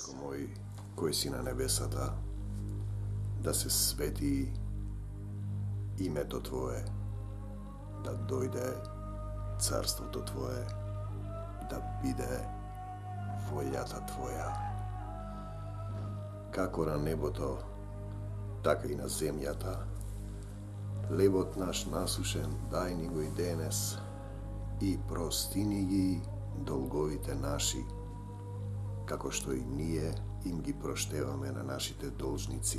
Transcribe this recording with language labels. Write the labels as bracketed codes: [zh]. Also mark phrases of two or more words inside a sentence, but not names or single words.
[mk] Татко мој кој си на небесата, да се свети името Твое, да дојде царството Твое, да биде волјата Твоја. Како на небото, така и на земјата. Лебот наш насушен, дај ни го и денес, и простини ги долговите наши, како што и ние им ги проштеваме на нашите должници.